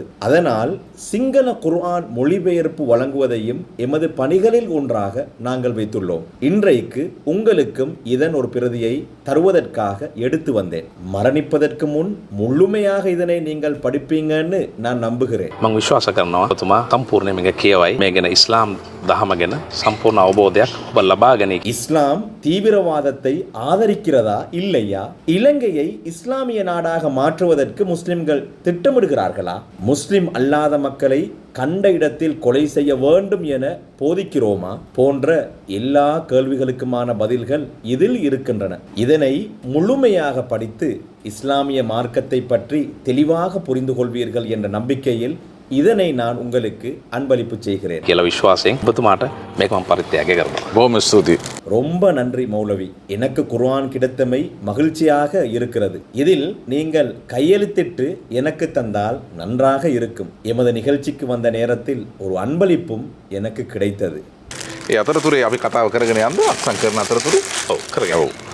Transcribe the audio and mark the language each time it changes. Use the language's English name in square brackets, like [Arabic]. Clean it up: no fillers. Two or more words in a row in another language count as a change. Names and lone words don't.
[Tamil] அதனால் சிங்கள குர்ஆன் மொழிபெயர்ப்பு வழங்குவதையும் எமது பணிகளில் ஒன்றாக நாங்கள் வைத்துள்ளோம். இன்றைக்கு உங்களுக்கும் இதன் ஒரு பிரதியை தருவதற்காக எடுத்து வந்தேன். மரணிப்பதற்கு முன் முழுமையாக இதனை நீங்கள் படிப்பீங்கன்னு நான் நம்புகிறேன். [Sinhala] මම විශ්වාස කරනවා ඔබතුමා සම්පූර්ණයෙන් මේක කියවයි. මේ ගැන ඉස්ලාම් දහම ගැන සම්පූර්ණ අවබෝධයක් ඔබ ලබා ගනී. [Tamil] இஸ்லாம் தீவிரவாதத்தை ஆதரிக்கிறதா இல்லையா? இலங்கையை இஸ்லாமிய நாடாக மாற்றுவதற்கு முஸ்லிம்கள் திட்டமிடுகிறார்களா? முஸ்லிம் அல்லாத மக்களை கண்ட இடத்தில் கொலை செய்ய வேண்டும் என போதிக்கிறோமா? போன்ற எல்லா கேள்விகளுக்குமான பதில்கள் இதில் இருக்கின்றன. இதனை முழுமையாக படித்து இஸ்லாமிய மார்க்கத்தை பற்றி தெளிவாக புரிந்து கொள்வீர்கள் என்ற நம்பிக்கையில் இதனை நான் உங்களுக்கு அன்பளிப்பு செய்கிறேன். [Sinhala] කියලා විශ්වාසයෙන් ඔබතුමාට මේක මම පරිත්‍යාග කරනවා. බොහොම ස්තුතියි. [Tamil] ரொம்ப நன்றி மௌலவி. எனக்கு குர்ஆன் கிடைத்தமை மகிழ்ச்சியாக இருக்கிறது. இதில் நீங்கள் கையெழுத்திட்டு எனக்கு தந்தால் நன்றாக இருக்கும். எமது நிகழ்ச்சிக்கு வந்த நேரத்தில் ஒரு அன்பளிப்பும் எனக்கு கிடைத்தது. [Sinhala] ඒ අතරතුරේ අපි කතාව කරගෙන යන්න අත්සන් කරන අතරතුරේ ඔව් කරගමු.